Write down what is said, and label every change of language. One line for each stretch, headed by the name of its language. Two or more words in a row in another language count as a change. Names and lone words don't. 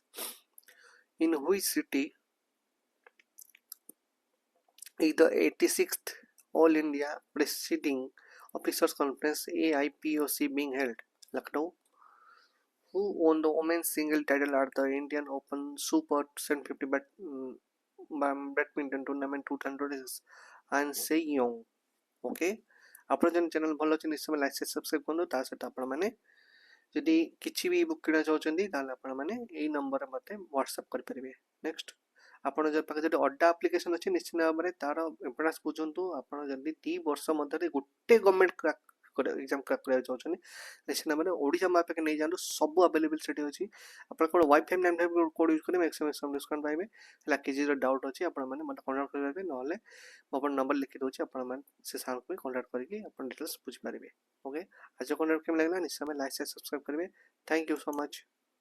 English: In which city is the 86th All India Presiding Officers Conference AIPOC being held? Lucknow. who won the women's single title at the Indian Open Super 750 badminton tournament 2026 and say young.
Odia: ओके ଆପଣ ଯେନ୍ ଚ୍ୟାନେଲ୍ ଭଲ ଅଛି ନିଶ୍ଚୟ
English: like subscribe
Odia: କରନ୍ତୁ ତା ସହିତ ଆପଣମାନେ ଯଦି କିଛି ବି ବୁକ୍ କିଣା ଚାହୁଁଛନ୍ତି ତାହେଲେ ଆପଣମାନେ ଏଇ ନମ୍ବରରେ ମୋତେ ହ୍ୱାଟ୍ସଆପ୍ କରିପାରିବେ। ନେକ୍ସଟ ଆପଣ ଯଦି ପାଖରେ ଯଦି ଅଡା ଆପ୍ଲିକେସନ୍ ଅଛି ନିଶ୍ଚିତ ଭାବରେ ତାର ଇମ୍ପୋର୍ଟାନ୍ସ ବୁଝନ୍ତୁ। ଆପଣ ଯଦି 2 ବର୍ଷ ମଧ୍ୟରେ ଗୋଟେ
English: government exam crack
Odia: କରିବାକୁ ଚାହୁଁଛନ୍ତି ନିଶ୍ଚିତ ଭାବରେ ଓଡ଼ିଶା ମୋ ପାଖେ ନେଇଯାଆନ୍ତୁ, ସବୁ ଆଭେଲେବୁଲ୍ ସେଠି ଅଛି। ଆପଣ କ'ଣ
English: WiFi nine code use
Odia: କରିବେ
English: maximum discount
Odia: ପାଇବେ। ହେଲା କିଛି ଯଦି ଡାଉଟ୍ ଅଛି ଆପଣମାନେ ମୋତେ କଣ୍ଟାକ୍ଟ କରିପାରିବେ, ନହେଲେ ମୁଁ ଆପଣ ନମ୍ବର ଲେଖି ଦେଉଛି, ଆପଣମାନେ ସେ ସାର୍ଙ୍କୁ ବି କଣ୍ଟାକ୍ଟ କରିକି ଆପଣ ଡିଟେଲ୍ସ ବୁଝିପାରିବେ। ଓକେ ଆଜି କଣ୍ଟାକ୍ଟ କେମିତି ଲାଗିଲା ନିଶ୍ଚୟ
English: like subscribe
Odia: କରିବେ।
English: thank you so much.